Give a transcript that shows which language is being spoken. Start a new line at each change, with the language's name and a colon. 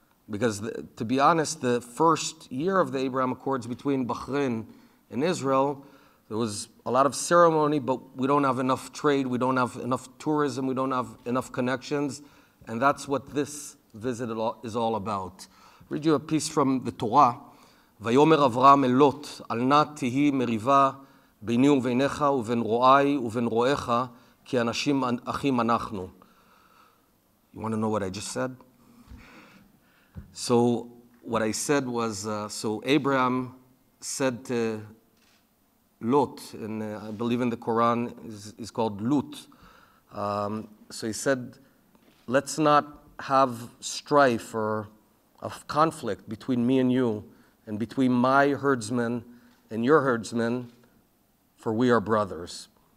English: Because to be honest, the first year of the Abraham Accords between Babharian and Israel, there was a lot of ceremony, but we don't have enough trade, we don't have enough tourism, we don't have enough connections, and that's what this visit is all about. I'll read you a piece from the Torah.
Hebrew: ויאמר אברהם אל לוט, אל נא תהי מריבה ביני וביניך ובין רועי ובין רועיך, כי אנשים אחים אנחנו.
English: You want to know what I just said? So what I said was, so Abraham said to Lot, and I believe in the Quran is called Lut. So he said, let's not have strife or a conflict between me and you, and between my herdsmen and your herdsmen, for we are brothers.